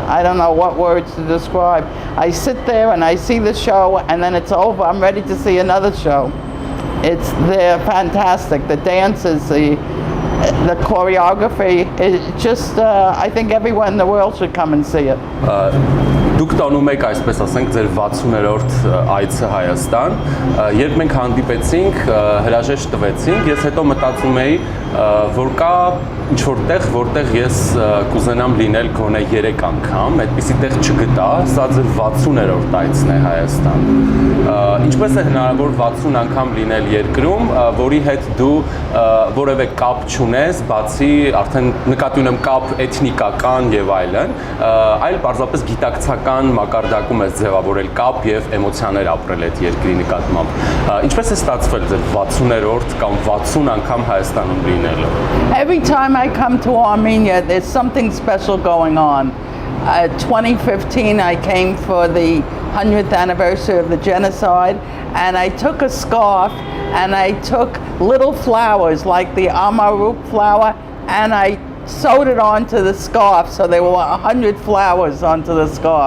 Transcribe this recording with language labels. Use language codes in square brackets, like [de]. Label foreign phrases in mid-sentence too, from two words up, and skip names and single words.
[en] I don't know what words to describe. I sit there and I see the show, and then it's over. I'm ready to see another show. They're fantastic. The dances, the choreography. It's just, I think everyone in the world should come and see it. [hy] Դուք տանում եք, այսպես ասենք, ձեր 60-րդ այցը Հայաստան, երբ մենք հանդիպեցինք, հրաժեշտ տվեցինք, ես հետո մտածում էի, որ կա ինչ-որ տեղ, որտեղ ես կուզենամ լինել գոնե 3 անգամ, այդպիսի տեղ չգտա, սա ձեր 60-րդ այցն է Հայաստան։ Ինչպես է հնարավոր 60 անգամ լինել երկրում, որի հետ դու որևէ կապ չունես, բացի արդեն նկատի ունեմ կապ էթնիկական եւ այլն, այլ պարզապես գիտակցական մակարդակում ես ձևավորել կապ եւ էմոցիաներ ապրել այդ երկրի նկատմամբ։ Ինչպես է ստացվել ձեր 60-րդ կամ 60 անգամ Հայաստանում լինելը։ [en] Every time I come to Armenia, there's something special going on. 2015, I came for the 100th anniversary of the genocide, and I took a scarf and I took little flowers like the amaruk flower, and I sewed it onto the scarf, so there were 100 flowers onto the scarf.